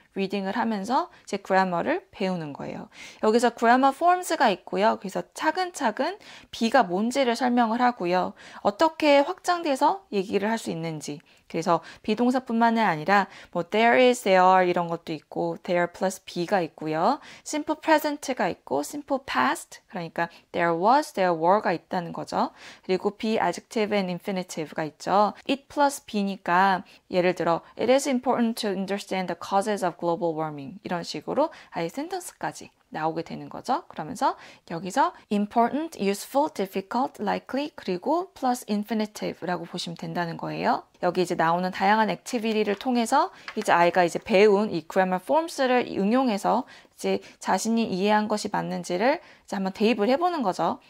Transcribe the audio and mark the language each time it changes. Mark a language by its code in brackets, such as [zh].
[ko] 리딩을 하면서 이제 그래머를 배우는 거예요. 여기서 [en] grammar forms [ko] 가 있고요. 그래서 차근차근 be가 뭔지를 설명을 하고요. 어떻게 확장돼서 얘기를 할 수 있는지. 그래서 비동사뿐만이 아니라 뭐 [en] there is, there are [ko] 이런 것도 있고 [en] there plus be [ko] 가 있고요. [en] simple present [ko] 가 있고 [en] simple past [ko] 그러니까 [en] there was, there were [ko] 가 있다는 거죠. 그리고 [en] be, adjective and infinitive [ko] 가 있죠. [en] it plus be [ko] 니까 예를 들어 [en] it is important to understand the causes of global warming [ko] 이런 식으로 아예 센텐스까지 나오게 되는 거죠. 그러면서 여기서 important, useful, difficult, likely 그리고 [en] plus infinitive [ko] 라고 보시면 된다는 거예요. 여기 이제 나오는 다양한 액티비티를 통해서 이제 아이가 이제 배운 이 [en] grammar forms [ko] 를 응용해서 이제 자신이 이해한 것이 맞는지를 이제 한번 대입을 해보는 거죠.